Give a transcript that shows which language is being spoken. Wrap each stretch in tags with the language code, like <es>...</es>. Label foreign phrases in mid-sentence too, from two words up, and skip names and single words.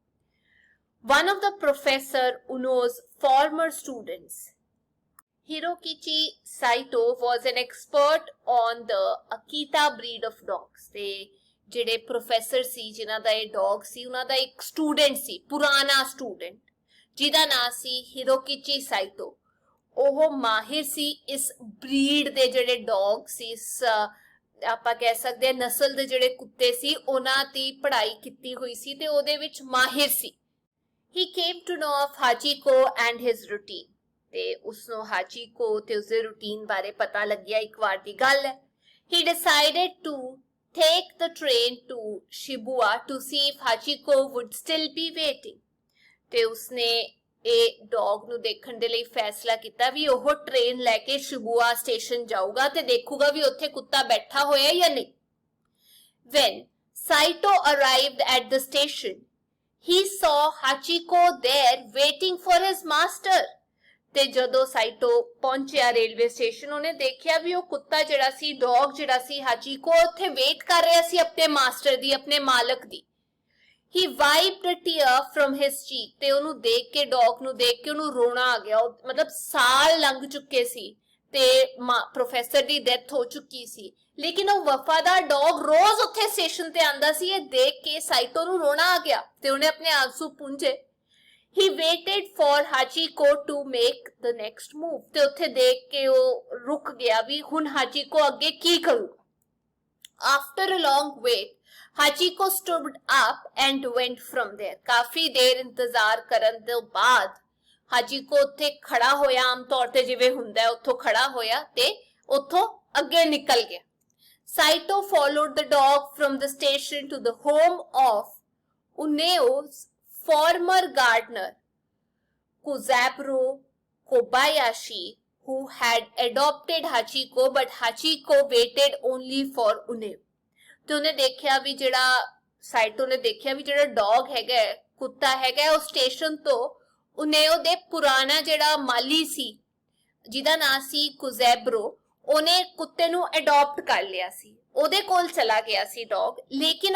<en>One of the Professor Uno's former students, Hirokichi Saito, was an expert on the Akita breed of dogs.</en> <pa>ਤੇ ਜਿਹੜੇ ਪ੍ਰੋਫੈਸਰ ਸੀ ਜਿਨ੍ਹਾਂ ਦਾ ਇਹ ਡੌਗ ਸੀ ਉਹਨਾਂ ਦਾ ਇੱਕ ਸਟੂਡੈਂਟ ਸੀ, ਪੁਰਾਣਾ ਸਟੂਡੈਂਟ, ਜਿਹਦਾ ਨਾਂ ਸੀ ਹਿਰੋਕਿਚੀ ਸਾਈਟੋ। ਉਹ ਮਾਹਿਰ ਸੀ ਇਸ ਬਰੀਡ ਦੇ ਜਿਹੜੇ ਡੌਗ ਸੀ, ਇਸ ਆਪਾਂ ਕਹਿ ਸਕਦੇ ਹਾਂ ਨਸਲ ਦੇ ਜਿਹੜੇ ਕੁੱਤੇ ਸੀ ਉਹਨਾਂ ਦੀ ਪੜ੍ਹਾਈ ਕੀਤੀ ਹੋਈ ਸੀ ਤੇ ਉਹਦੇ ਵਿੱਚ ਮਾਹਿਰ ਸੀ।</pa> <en>He came to know of Hachiko and his routine.</en> <pa>ਤੇ ਉਸਨੂੰ Hachiko ਤੇ ਉਸਦੇ ਰੂਟੀਨ ਬਾਰੇ ਪਤਾ ਲੱਗਿਆ। ਇੱਕ ਵਾਰ ਦੀ ਗੱਲ ਹੈ,</pa> <en>he decided to take the train to Shibuya to see if Hachiko would still be waiting.</en> <pa>ਤੇ ਉਸਨੇ ਇਹ ਡੌਗ ਨੂੰ ਦੇਖਣ ਦੇ ਲਈ ਫੈਸਲਾ ਕੀਤਾ ਵੀ ਉਹ ਟ੍ਰੇਨ ਲੈ ਕੇ ਸ਼ਿਬੂਆ ਸਟੇਸ਼ਨ ਜਾਊਗਾ ਤੇ ਦੇਖੂਗਾ ਵੀ ਉੱਥੇ ਕੁੱਤਾ ਬੈਠਾ ਹੋਇਆ ਜਾਂ ਨਹੀਂ।</pa> <en>When Saito arrived at the station, he saw Hachiko there waiting for his master.</en> <pa>ਤੇ ਜਦੋਂ ਸਾਈਟੋ ਪਹੁੰਚਿਆ</pa> <en>railway station</en> <pa>ਉਹਨੇ ਦੇਖਿਆ ਵੀ ਉਹ ਕੁੱਤਾ ਜਿਹੜਾ ਸੀ, ਡੌਗ ਜਿਹੜਾ ਸੀ Hachiko, ਉੱਥੇ ਵੇਟ ਕਰ ਰਿਹਾ ਸੀ ਆਪਣੇ ਮਾਸਟਰ ਦੀ, ਆਪਣੇ ਮਾਲਕ ਦੀ।</pa> <en>He wiped a tear from his cheek</en> <pa>ਤੇ ਉਹਨੂੰ ਦੇਖ ਕੇ ਡੌਗ ਨੂੰ ਦੇਖ ਕੇ ਉਹਨੂੰ ਰੋਣਾ ਆ ਗਿਆ ਮਤਲਬ ਸਾਲ ਲੰਘ ਚੁੱਕੇ ਸੀ ਤੇ ਪ੍ਰੋਫੈਸਰ ਦੀ ਡੈਥ ਹੋ ਚੁੱਕੀ ਸੀ ਲੇਕਿਨ ਉਹ ਵਫਾਦਾਰ ਡੌਗ ਰੋਜ਼ ਉੱਥੇ ਸਟੇਸ਼ਨ ਤੇ ਆਂਦਾ ਸੀ ਇਹ ਦੇਖ ਕੇ ਸਾਈਟੋ ਨੂੰ ਰੋਣਾ ਆ ਗਿਆ ਤੇ ਉਹਨੇ ਆਪਣੇ ਆਂਸੂ ਪੂੰਝੇ</pa> <en>He waited for Hachiko to make the next move</en> <pa>ਤੇ ਉੱਥੇ ਦੇਖ ਕੇ ਉਹ ਰੁਕ ਗਿਆ ਵੀ ਹੁਣ ਹਾਚੀਕੋ ਅੱਗੇ ਕੀ ਕਰੂਗਾ</pa> <en>After a long wait Hachiko stood up and went from there</en> <pa>ਕਾਫੀ ਦੇਰ ਇੰਤਜ਼ਾਰ ਕਰਨ ਤੋਂ ਬਾਅਦ ਹਾਚੀਕੋ ਉੱਥੇ ਖੜਾ ਹੋਇਆ ਆਮ ਤੌਰ ਤੇ ਜਿਵੇਂ ਹੁੰਦਾ ਉੱਥੋਂ ਖੜਾ ਹੋਇਆ ਤੇ ਉੱਥੋਂ ਅੱਗੇ ਨਿਕਲ ਗਿਆ</pa> <en>Saito followed the dog from the station to the home of Uneo's former gardener Kuzaburo Kobayashi who had adopted Hachiko but Hachiko waited only for Uneo</en> <pa>ਤੇ ਉਹਨੇ ਦੇਖਿਆ ਵੀ ਜਿਹੜਾ ਸਾਈਟੋ ਨੇ ਦੇਖਿਆ ਵੀ ਜਿਹੜਾ ਡੌਗ ਹੈਗਾ ਕੁੱਤਾ ਹੈਗਾ ਉਹ ਸਟੇਸ਼ਨ ਤੋਂ ਉਨੇਓ ਦੇ ਪੁਰਾਣਾ ਜਿਹੜਾ ਮਾਲੀ ਸੀ ਜਿਹਦਾ ਨਾਂ ਸੀ ਕੁਜ਼ੈਬਰੋ ਉਹਨੇ ਕੁੱਤੇ ਨੂੰ ਅਡਾਪਟ ਕਰ ਲਿਆ ਸੀ ਉਹਦੇ ਕੋਲ ਚਲਾ ਗਿਆ ਸੀ ਡੌਗ ਲੇਕਿਨ</pa>